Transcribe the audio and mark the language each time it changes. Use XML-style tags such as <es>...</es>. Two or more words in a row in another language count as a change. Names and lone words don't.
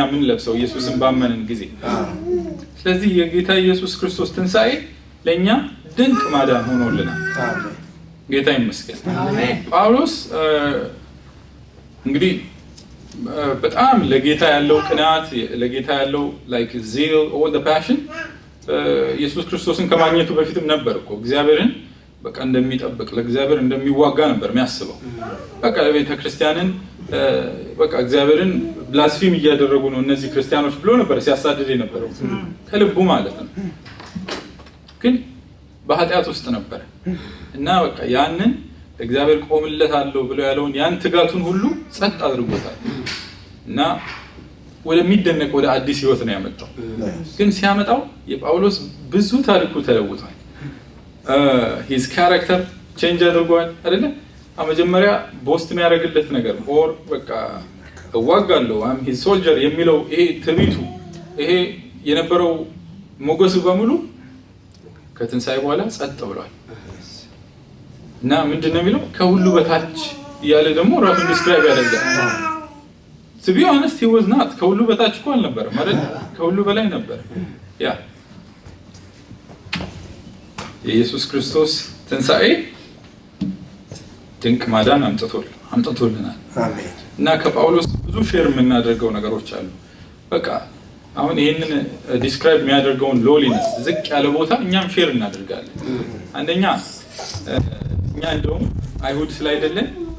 <am>ምን ለብሰው ኢየሱስን ባመንን ጊዜ። ስለዚህ የጌታ ኢየሱስ ክርስቶስ ትንሣኤ ለኛ ድንቅ ማዳን ሆኖልናል። ጌታ ይመስገን። ጳውሎስ እንግዲህ በጣም ለጌታ ያለው ቅናት፣ ለጌታ ያለው</am> <en>like zeal, all the passion</en> <am>ኢየሱስ ክርስቶስን ከማግኘቱ በፊትም ነበር እኮ እግዚአብሔርን በቃ እንደሚጠብቅ ለእግዚአብሔር እንደሚዋጋ ነበር የሚያስበው። በቃ ለቤተ ክርስቲያንን በቃ እግዚአብሔርን ብላስፊም እያደረጉ ነው እነዚህ ክርስቲያኖች ብሎ ነበር ሲያሳድድ የነበረው ከልቡ ማለት ነው። ግን በኃጢአት ውስጥ ነበር እና በቃ ያንን እግዚአብሔር ቆምለታለሁ ብሎ ያለውን ያን ትጋቱን ሁሉ ጸጥ አድርጎታል እና ወደሚደነቅ ወደ አዲስ ህይወት ነው ያመጣው። ግን ሲያመጣው የጳውሎስ ብዙ ታሪኩ ተለውጧል።</am> <en>his character change</en> <am>አድርጓል አይደለ? መጀመሪያ ቦስት የሚያደርግለት ነገር ኦር በቃ እዋጋለሁ አም</am> <en>his soldier</en> <am>የሚለው ይሄ ትዕቢቱ ይሄ የነበረው ሞገሱ በሙሉ ከትንሣኤ በኋላ ጸጥ ብሏል እና ምንድነው የሚለው ከሁሉ በታች ያለ ደግሞ ራሱን ዲስክራይብ ያደርጋል።</am> <en>to be honest he was not</en> <am>ከሁሉ በታች እኮ አልነበረም ማለት ከሁሉ በላይ ነበር። ያ የኢየሱስ ክርስቶስ ትንሣኤ ድንቅ ማዳን አምጥቶልናል። አሜን። እና ከጳውሎስ ብዙ ሼር የምናደርገው ነገሮች አሉ። በቃ አሁን ይሄንን ዲስክራይብ የሚያደርገውን ሎሊነስ ዝቅ ያለ ቦታ እኛም ሼር እናደርጋለን። አንደኛ እኛ እንደውም አይሁድ ስላይደለን</am>